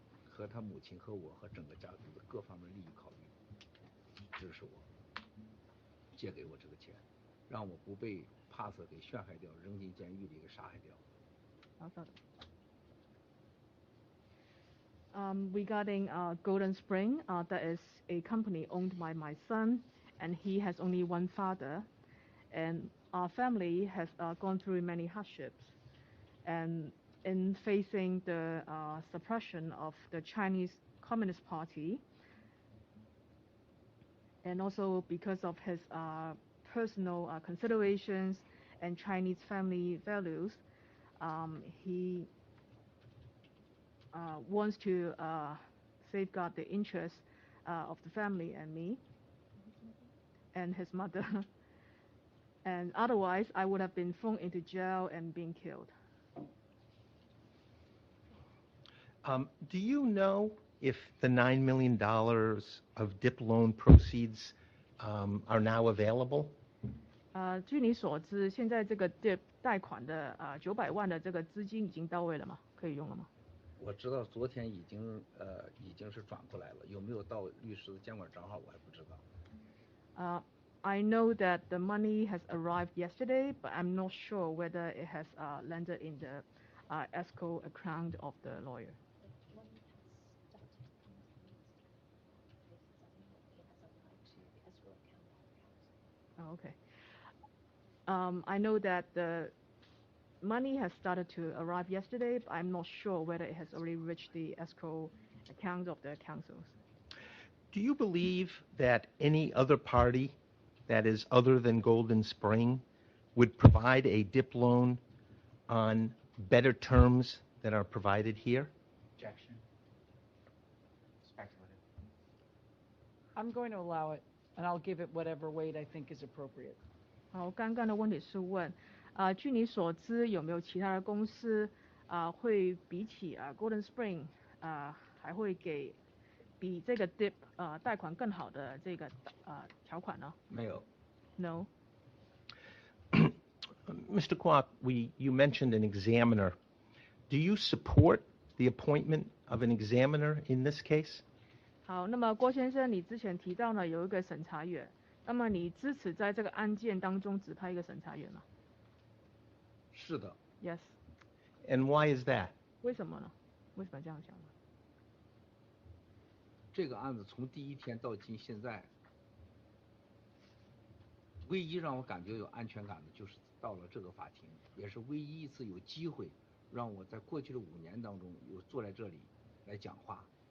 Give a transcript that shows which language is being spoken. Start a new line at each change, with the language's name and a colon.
Chinese: 和他母亲和我和整个家族的各方面利益考虑，支持我，借给我这个钱，让我不被帕瑟给陷害掉，扔进监狱里给杀害掉。好的。
English: Regarding Golden Spring, that is a company owned by my son, and he has only one father, and our family has gone through many hardships, and in facing the suppression of the Chinese Communist Party, and also because of his personal considerations and Chinese family values, he wants to safeguard the interests of the family and me and his mother. And otherwise, I would have been thrown into jail and being killed. Do you know if the $9 million of DIP loan proceeds are now available?
Chinese: 据你所知，现在这个 DIP 贷款的900万的这个资金已经到位了吗？可以用了吗？我知道昨天已经是转过来了，有没有到律师的监管账号我还不知道。
English: I know that the money has arrived yesterday, but I'm not sure whether it has landed in the escrow account of the lawyer. Oh, okay. I know that the money has started to arrive yesterday, but I'm not sure whether it has already reached the escrow account of the councils. Do you believe that any other party that is other than Golden Spring would provide a DIP loan on better terms than are provided here? Objection. Speculative. I'm going to allow it, and I'll give it whatever weight I think is appropriate.
Chinese: 好，刚刚的问题是问，据你所知，有没有其他的公司会比起Golden Spring 还会给比这个 DIP 贷款更好的这个条款呢？没有。
English: No. Mr. Kwok, you mentioned an examiner. Do you support the appointment of an examiner in this case?
Chinese: 好，那么郭先生，你之前提到呢有一个审查员，那么你支持在这个案件当中指派一个审查员吗？是的。
English: Yes. And why is that?
Chinese: 为什么呢？为什么这样想呢？这个案子从第一天到现在，唯一让我感觉有安全感的就是到了这个法庭，也是唯一一次有机会让我在过去的5年当中有坐在这里来讲话。